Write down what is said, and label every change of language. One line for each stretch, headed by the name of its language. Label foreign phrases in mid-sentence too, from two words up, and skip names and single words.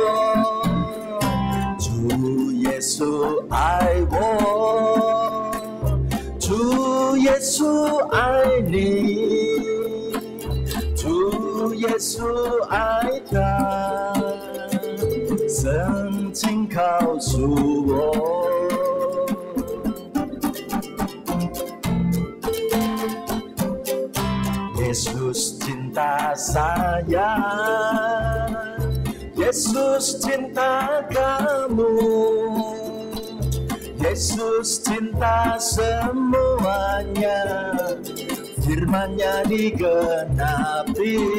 Chinese: 主耶稣爱我，主耶稣爱你，主耶稣爱他，圣经告诉我。
Indonesian: Yesus cinta saya, Yesus cinta kamu, Yesus cinta semuanya, firman-Nya digenapi.